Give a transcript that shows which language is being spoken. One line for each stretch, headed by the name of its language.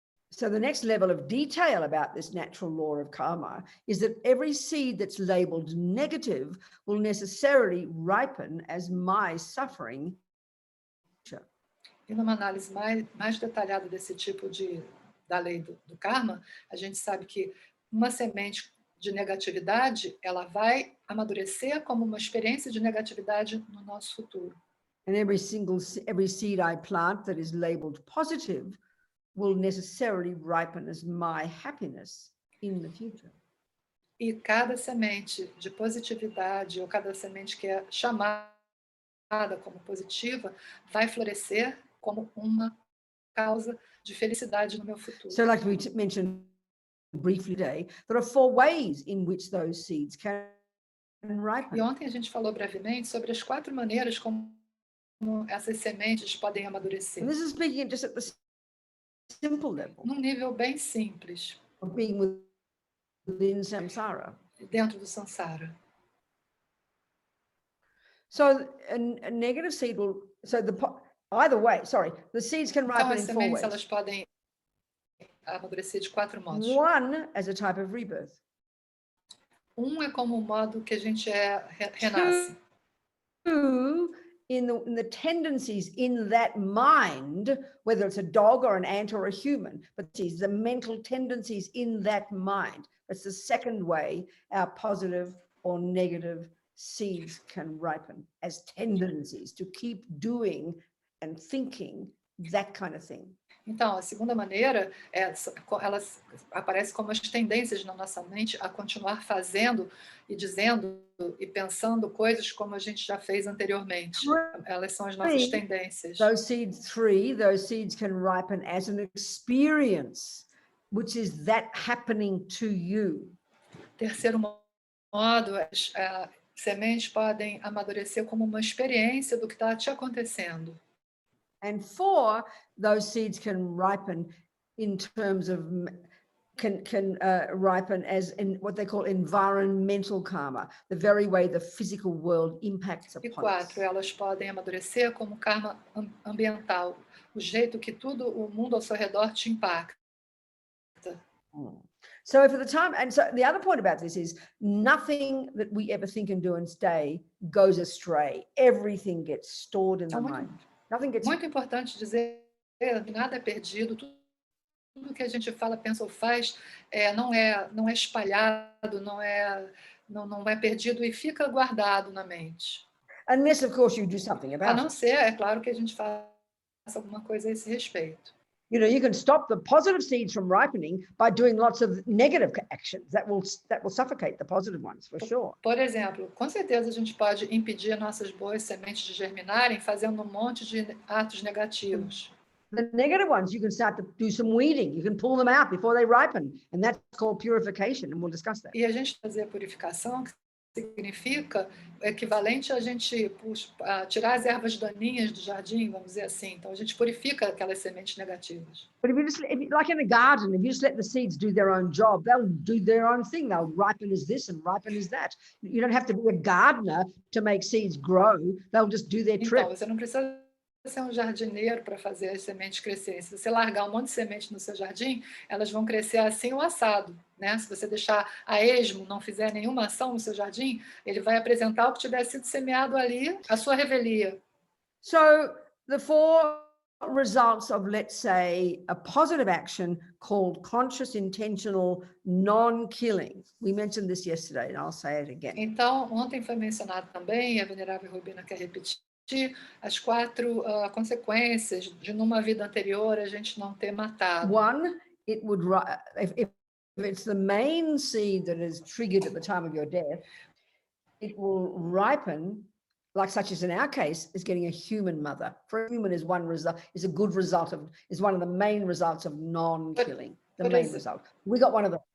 English: So the next level of detail about this natural law of karma is that every seed that's labeled negative will necessarily ripen as my suffering.
Portuguese: E numa análise mais detalhada desse tipo da lei do karma, a gente sabe que uma semente de negatividade, ela vai amadurecer como uma experiência de negatividade no nosso futuro.
English: And every seed I plant that is labeled positive will necessarily ripen as my happiness in the future.
Portuguese: E cada semente de positividade, ou cada semente que é chamada como positiva, vai florescer como uma causa de felicidade no meu futuro.
English: So like we mentioned briefly today, there are 4 ways in which those seeds can ripen.
Portuguese: E ontem a gente falou brevemente sobre as 4 maneiras como essas sementes podem amadurecer.
English: And this is speaking just at the simple level.
Portuguese: Num nível bem simples.
English: Of being within samsara.
Portuguese: Dentro do samsara.
English: So a negative seed will, either way, the seeds can ripen
Portuguese: Então, as in 4 sementes, elas podem amadurecer de 4 modos.
English: One as a type of rebirth.
Portuguese: É como modo que a gente renasce.
English: 2, in the tendencies in that mind, whether it's a dog or an ant or a human, but the mental tendencies in that mind. That's the second way our positive or negative seeds can ripen as tendencies to keep doing and thinking that kind of thing.
Portuguese: Então, a segunda maneira elas aparecem como as tendências na nossa mente a continuar fazendo e dizendo e pensando coisas como a gente já fez anteriormente. Elas são as nossas tendências.
English: Those seeds can ripen as an experience, which is that happening to you.
Portuguese: Terceiro modo, as sementes podem amadurecer como uma experiência do que está te acontecendo.
English: And 4, those seeds can ripen in terms of ripen as in what they call environmental karma, the very way the physical world impacts upon us.
Portuguese: E 4, elas podem amadurecer como karma ambiental, o jeito que tudo o mundo ao seu redor te impacta.
English: So for the time, and so the other point about this is nothing that we ever think and do and stay goes astray. Everything gets stored in the mind. Nothing gets.
Portuguese: Muito importante dizer, nada é perdido. Tudo que a gente fala, pensa ou faz não é espalhado, não é perdido e fica guardado na mente.
English: Unless, of course, you do something about it.
Portuguese: A não ser, é claro, que a gente faça alguma coisa a esse respeito.
English: You know, you can stop the positive seeds from ripening by doing lots of negative actions. That will suffocate the positive ones, for sure.
Portuguese: Por exemplo, com certeza a gente pode impedir nossas boas sementes de germinarem fazendo um monte de atos negativos.
English: The negative ones, you can start to do some weeding. You can pull them out before they ripen, and that's called purification, and we'll discuss that.
Portuguese: E a gente fazer a purificação, que significa equivalente a gente tirar as ervas daninhas do jardim, vamos dizer assim. Então a gente purifica aquelas sementes negativas.
English: But if you just, like in a garden, if you just let the seeds do their own job, they'll do their own thing. They'll ripen as this and ripen as that. You don't have to be a gardener to make seeds grow. They'll just do their trip.
Portuguese: Então, você não precisa ser um jardineiro para fazer as sementes crescerem. Se você largar um monte de semente no seu jardim, elas vão crescer assim ou assado, né? Se você deixar a esmo, não fizer nenhuma ação no seu jardim, ele vai apresentar o que tiver sido semeado ali, a sua revelia.
English: So the 4 results of, let's say, a positive action called conscious, intentional, non-killing. We mentioned this yesterday, and I'll say it again.
Portuguese: Então, ontem foi mencionado também, a venerável Robina quer repetir, as 4 consequências de numa vida anterior a gente não ter matado.
English: 1, it would, if it's the main seed that is triggered at the time of your death, it will ripen, like such as in our case, is getting a human mother. For a human is one result, is a good result of, is one of the main results of non-killing. The main result. We got one of them.